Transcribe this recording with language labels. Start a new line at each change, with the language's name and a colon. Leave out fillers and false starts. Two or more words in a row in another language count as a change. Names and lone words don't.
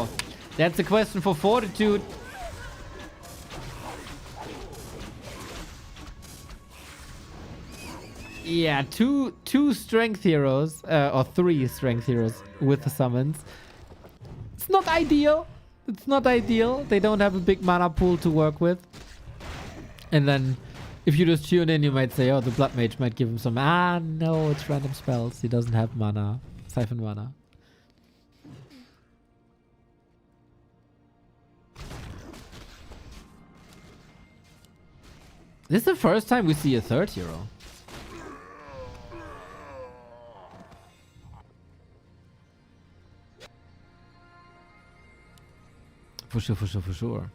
English: That's a question for Fortitude. Yeah, two strength heroes, or 3 strength heroes with the summons. It's not ideal. It's not ideal. They don't have a big mana pool to work with. And then, if you just tune in, you might say, oh, the Blood Mage might give him some... Ah, no, it's random spells. He doesn't have mana. Siphon mana. This is the first time we see a 3rd hero. For sure, for sure, for sure.